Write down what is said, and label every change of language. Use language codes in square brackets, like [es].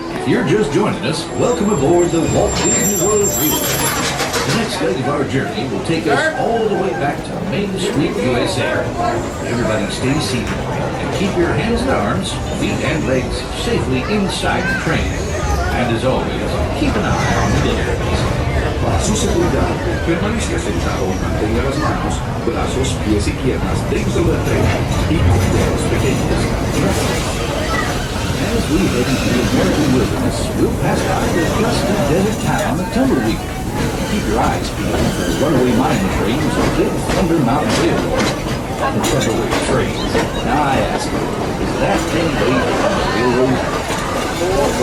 [en] If you're just joining us, welcome aboard the Walt Disney World Railroad. The next leg of our journey will take us all the way back to Main Street, USA. Everybody stay seated and keep your hands and arms, feet and legs safely inside the train. And as always, keep an eye on the deliveries. [es] Para su seguridad, permanezca sentado y mantenga las manos, brazos, pies y piernas dentro del tren y cuide a los pequeños. [en] As we head into the American wilderness, we'll pass by the dusty desert town of Tumbleweed. Keep your eyes peeled for the runaway mine trains or Mid-Thunder Mountain Railroad. On the Tumbleweed train. Now I ask you, is that thing laid on the railroad?